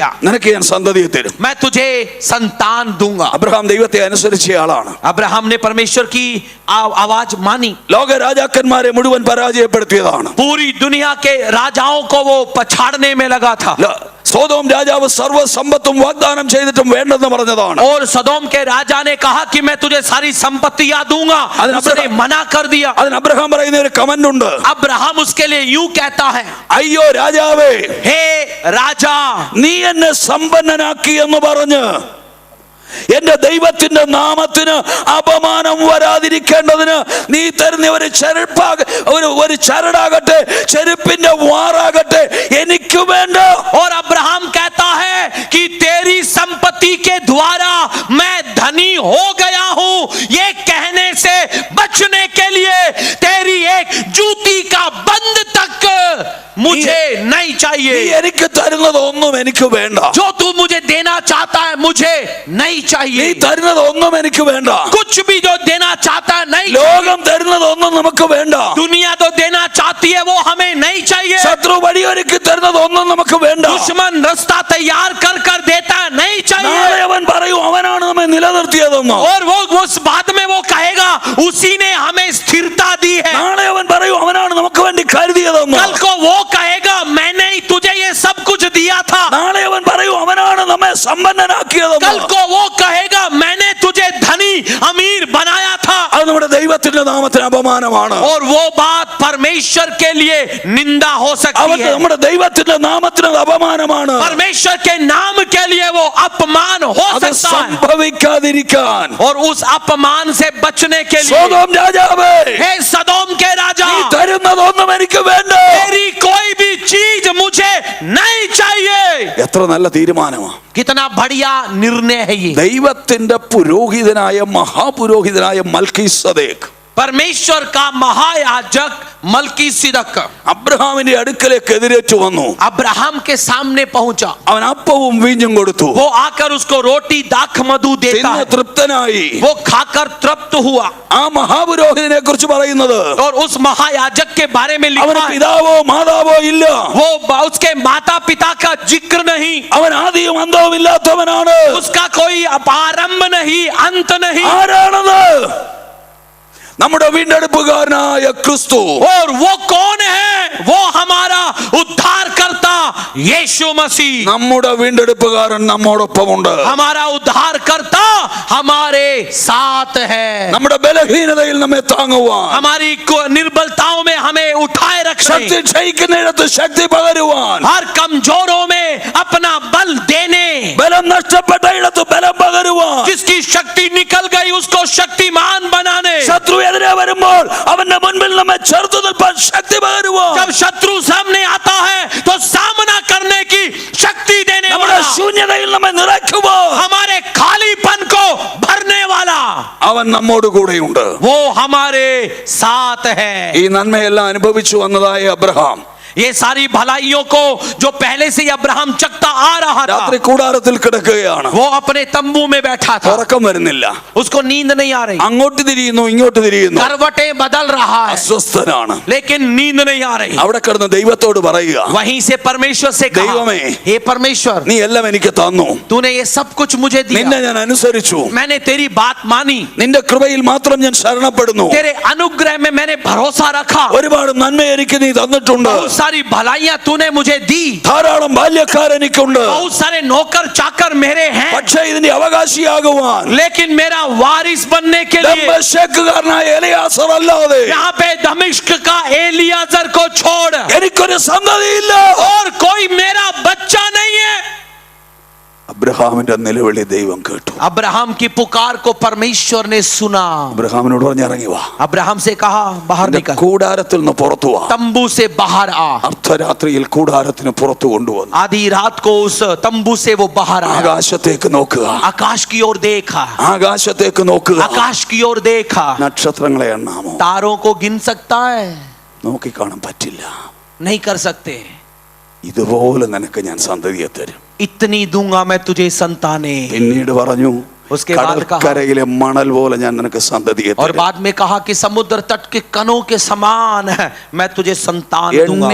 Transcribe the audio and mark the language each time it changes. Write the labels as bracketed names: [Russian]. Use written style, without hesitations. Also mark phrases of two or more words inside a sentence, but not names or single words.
[Malayalam] നിനക്ക് ഞാൻ സന്തതിയെ തരും. [Hindi] मैं तुझे संतान दूंगा. [Malayalam] അബ്രഹാം ദൈവത്തെ അനുസരിച്ച ആളാണ്. [Hindi] अब्राहम ने परमेश्वर की आवाज मानी. [Malayalam] ലോക രാജാക്കന്മാരെ മുഴുവൻ പരാജയപ്പെടുത്തിയതാണ്. [Hindi] पूरी दुनिया के राजाओं को वो पछाड़ने में लगा था. [Malayalam] സോദോം രാജാവ് സർവ്വ സമ്പത്തും വാഗ്ദാനം ചെയ്തിട്ടും വേണ്ടെന്ന് പറഞ്ഞതാണ്. [Hindi] और सदोम के राजा ने कहा कि मैं तुझे सारी संपत्तियां दूंगा, उसने मना कर दिया. [Malayalam] അതിന് അബ്രഹാം പറയുന്ന ഒരു കമന്റ് ഉണ്ട്. [Hindi] अब्राहम उसके लिए यूं कहता है, [Malayalam] അയ്യോ രാജാവേ, [Hindi] हे राजा, [Malayalam] നീ എന്നെ സമ്പന്നനാക്കി എന്ന് പറഞ്ഞ് എന്റെ ദൈവത്തിന്റെ നാമത്തിന് അപമാനം വരാതിരിക്കേണ്ടതിന് നീ തരുന്ന ഒരു ചരടാകട്ടെ, ചെരുപ്പിന്റെ വാറാകട്ടെ എനിക്ക് വേണ്ട. [Hindi] और अब्राहम कहता है कि तेरी संपत्ति के द्वारा मैं धनी हो गया हूं, ये कहने से बचने के लिए तेरी एक जूती का बंद तक मुझे नहीं [Malayalam] നീ [Hindi] चाहिए. [Malayalam] എനിക്ക് തരുന്നത് ഒന്നും എനിക്ക് വേണ്ട. [Hindi] जो तू मुझे देना चाहता है मुझे नहीं [Malayalam] നീ [Hindi] चाहिए. [Malayalam] തരുന്നത് ഒന്നും എനിക്ക് വേണ്ട. [Hindi] कुछ भी जो देना चाहता है नहीं. [Malayalam] ലോകം തരുന്നത് ഒന്നും നമുക്ക് വേണ്ട. [Hindi] दुनिया तो देना चाहती है वो हमें नहीं चाहिए. [Malayalam] ശത്രു വഴിയൊരുക്കി തരുന്നത് ഒന്നും നമുക്ക് വേണ്ട. [Hindi] दुश्मन रास्ता तैयार कर कर देता है नहीं चाहिए. [Malayalam] നാളെ അവൻ പറയും അവനാണ് നമ്മെ നിലനിർത്തിയതെന്ന്. [Hindi] और वो उस बात में वो कहेगा उसी ने हमें स्थिरता दी है. [Malayalam] നാളെ അവൻ പറയും അവനാണ് നമുക്ക് വേണ്ടി കരുതിയതെന്ന്. [Hindi] कल को वो कहेगा मैंने ही तुझे ये सब कुछ दिया था. [Malayalam] നാളെ അവൻ പറയും അവനാണ് നമ്മെ സമ്പന്നനാക്കിയതെന്ന്. [Hindi] कल को वो कहेगा मैंने तुझे धनी अमीर बनाया था. [Malayalam] അത് നമ്മുടെ ദൈവത്തിന്റെ നാമത്തിന് അപമാനമാണ്. [Hindi] और वो बात परमेश्वर के लिए निंदा हो सकती [Malayalam] അവൻ [Hindi] है. [Malayalam] നമ്മുടെ ദൈവത്തിന്റെ നാമത്തിന് അപമാനമാണ്. [Hindi] परमेश्वर के नाम के लिए वो अपमान हो [Malayalam] അത് [Hindi] सकता है. [Malayalam] സംഭവിക്കാതിരിക്കാൻ [Hindi] और उस अपमान से बचने के लिए [Malayalam] സോദോം രാജാവേ, [Hindi] हे सदोम के राजा, [Malayalam] നീ തരുന്നതൊന്നും എനിക്ക് വേണ്ട. [Hindi] तेरी कोई भी चीज मुझे नहीं चाहिए. [Malayalam] എത്ര നല്ല തീരുമാനമാണ്. [Hindi] कितना बढ़िया निर्णय है ये. [Malayalam] ദൈവത്തിന്റെ പുരോഹിതനായ മഹാപുരോഹിതനായ മൽക്കീസദേക്ക് [Hindi] परमेश्वर का महायाजक मलकीसिदक [Malayalam] അബ്രഹാമിന്റെ അടുക്കലേക്ക് എതിരേറ്റു വന്നു. [Hindi] अब्राहम के सामने पहुंचा. [Malayalam] അവൻ അപ്പവും വീഞ്ഞും കൊടുത്തു. [Hindi] वो आकर उसको रोटी दाख मधु देता [Malayalam] തിന്ന് [Hindi] है. [Malayalam] തൃപ്തനായി. [Hindi] वो खाकर तृप्त हुआ. [Malayalam] ആ മഹാപുരോഹിതനെ കുറിച്ച് പറയുന്നത് [Hindi] और उस महायाजक के बारे में [Malayalam] അവന് [Hindi] लिखा है [Malayalam] പിതാവോ മാതാവോ ഇല്ല. [Hindi] वो उसके माता पिता का जिक्र नहीं, [Malayalam] അവൻ ആദിയും അന്തവും ഇല്ലാത്തവനാണ്. [Hindi] उसका कोई आरंभ नहीं अंत नहीं. [Malayalam] ആരാണത്? നമ്മുടെ വീണ്ടെടുപ്പുകാരനായ ക്രിസ്തു. [Hindi] और वो कौन है? वो हमारा उद्धारकर्ता यीशु मसीह. [Malayalam] നമ്മുടെ വീണ്ടെടുപ്പുകാരൻ നമ്മോടൊപ്പമുണ്ട്. [Hindi] हमारा उद्धारकर्ता हमारे साथ है. [Malayalam] നമ്മുടെ ബലഹീനതയിൽ നമ്മെ താങ്ങുവാൻ, [Hindi] हमारी निर्बलताओं में हमें उठाए रखने, [Malayalam] ശക്തി ക്ഷയിക്കുന്നിടത്ത് ശക്തി പകരുവാൻ, [Hindi] हर कमजोरों में अपना बल देने, [Malayalam] ബലം നഷ്ടപ്പെട്ട ഇടത്ത് ബലം പകരുവാൻ, [Hindi] जिसकी शक्ति निकल गई उसको शक्तिमान बनाने, [Malayalam] ശത്രു എതിരെ വരുമ്പോൾ അവന്റെ മുൻപിൽ നമ്മെ ചെറുത്തു നിൽപ്പാൻ ശക്തി പകരുവാൻ, [Hindi] जब शत्रु सामने आता है तो सामना करने की शक्ति देने [Malayalam] നമ്മുടെ [Hindi] वाला, [Malayalam] ശൂന്യതയിൽ നമ്മെ നിറയ്ക്കുവാൻ [Hindi] हमारे खालीपन को भरने वाला, [Malayalam] അവൻ നമ്മോട് കൂടെയുണ്ട്. [Hindi] वो हमारे साथ है. [Malayalam] ഈ നന്മയെല്ലാം അനുഭവിച്ചു വന്നതായ അബ്രഹാം [Hindi] ये सारी भलाइयों को जो पहले से ही अब्राहम चखता आ रहा था, [Malayalam] രാത്രി കൂടാരത്തിൽ കിടക്കുകയാണ്. [Hindi] वो अपने तंबू में बैठा था. [Malayalam] ഉറക്കം വരുന്നില്ല. [Hindi] उसको नींद नहीं आ रही, [Malayalam] അങ്ങോട്ട് തിരിയുന്നു ഇങ്ങോട്ട് തിരിയുന്നു, [Hindi] करवटें बदल रहा है, [Malayalam] അസ്വസ്ഥനാണ്. [Hindi] लेकिन नींद नहीं आ रही. [Malayalam] അവിടെ കിടന്ന് ദൈവത്തോട് പറയുക, [Hindi] वहीं से परमेश्वर से कहा, [Malayalam] ദൈവമേ, [Hindi] हे परमेश्वर, [Malayalam] നീ എല്ലാം എനിക്ക് തന്നു, [Hindi] तूने ये सब कुछ मुझे [Malayalam] നിന്നെ [Hindi] दिया, [Malayalam] ഞാൻ അനുസരിച്ചു, [Hindi] मैंने तेरी बात मानी, [Malayalam] നിന്റെ കൃപയിൽ മാത്രം ഞാൻ ശരണപ്പെടുന്നു, [Hindi] तेरे अनुग्रह में मैंने भरोसा रखा, [Malayalam] ഒരുപാട് നന്മ എനിക്ക് നീ തന്നിട്ടുണ്ട്, [Hindi] बहुत सारी भलाइयां तूने मुझे दी, [Malayalam] ധാരാളം ബാല്യക്കാർ എനിക്കുണ്ട്, [Hindi] बहुत सारे नौकर चाकर मेरे हैं, [Malayalam] പക്ഷേ ഇതിന്റെ അവകാശിയാകുവാൻ [Hindi] लेकिन मेरा वारिस बनने के लिए [Malayalam] ദമ്മേശക്കുകാരനായ എലിയാസർ അല്ലാതെ [Hindi] यहाँ पे दमिश्क का एलियाजर को छोड़ [Malayalam] എനിക്കൊരു സന്തതിയില്ല. [Hindi] और कोई मेरा बच्चा नहीं है. [Malayalam] അബ്രഹാമിന്റെ നിലവിളി ദൈവം കേട്ടു. [Hindi] अब्राहम की पुकार को परमेश्वर ने सुना. [Malayalam] അബ്രഹാമിനോട് പറഞ്ഞ് ഇറങ്ങി വാ, [Hindi] अब्राहम से कहा बाहर [Malayalam] നിന്റെ [Hindi] निकल, [Malayalam] കൂടാരത്തിൽ നിന്ന് പുറത്തു വാ. [Hindi] तंबू से बाहर आ. [Malayalam] അർദ്ധരാത്രിയിൽ കൂടാരത്തിന് പുറത്തു കൊണ്ടുവന്നു. [Hindi] आधी रात को उस तंबू से वो बाहर आया. [Malayalam] ആകാശത്തേക്ക് നോക്കുക, [Hindi] आकाश की ओर देखा, [Malayalam] ആകാശത്തേക്ക് നോക്കുക, [Hindi] आकाश की ओर देखा. [Malayalam] നക്ഷത്രങ്ങളെ എണ്ണാമോ? [Hindi] तारों को गिन सकता है? [Malayalam] നോക്കി കാണാൻ പറ്റില്ല. [Hindi] नहीं कर सकते. [Malayalam] ഇതുപോലെ നിനക്ക് ഞാൻ സന്തതിയെ തരും. [Hindi] इतनी दूंगा मैं तुझे संतानें. [Malayalam] പിന്നീട് പറഞ്ഞു, [Hindi] उसके बाद कहा, [Malayalam] കടൽക്കരയിലെ മണൽ പോലെ ഞാൻ നിനക്ക് സന്തതിയെ [Hindi] और [Malayalam] തരും. [Hindi] बाद में कहा कि समुद्र तट के कणों के समान है मैं तुझे संतान दूंगा.